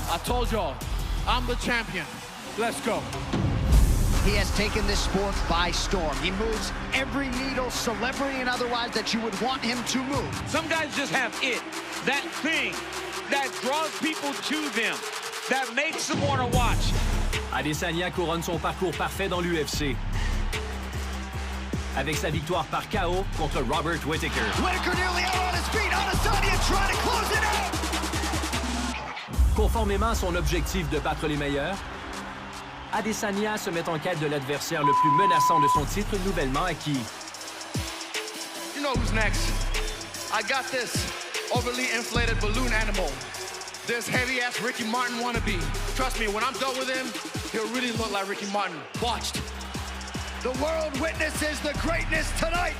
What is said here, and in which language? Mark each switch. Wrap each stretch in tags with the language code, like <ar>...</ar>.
<en>I told y'all, I'm the champion. Let's go. He has taken this sport by storm. He moves every needle, celebrity and otherwise, that you would want him to move. Some guys just have it, that thing that draws people to them, that makes them want to watch.</en> <fr>Adesanya couronne son parcours parfait dans l'UFC. Avec sa victoire par KO contre Robert Whittaker.</fr> <en>Whittaker nearly out on his feet. Adesanya trying to close it out.</en> <fr>Conformément à son objectif de battre les meilleurs, Adesanya se met en quête de l'adversaire le plus menaçant de son titre nouvellement acquis.</fr> <en>You know who's next? I got this overly inflated balloon animal. This heavy-ass Ricky Martin wannabe. Trust me, when I'm done with him, he'll really look like Ricky Martin. Watched. The world witnesses the greatness tonight.</en>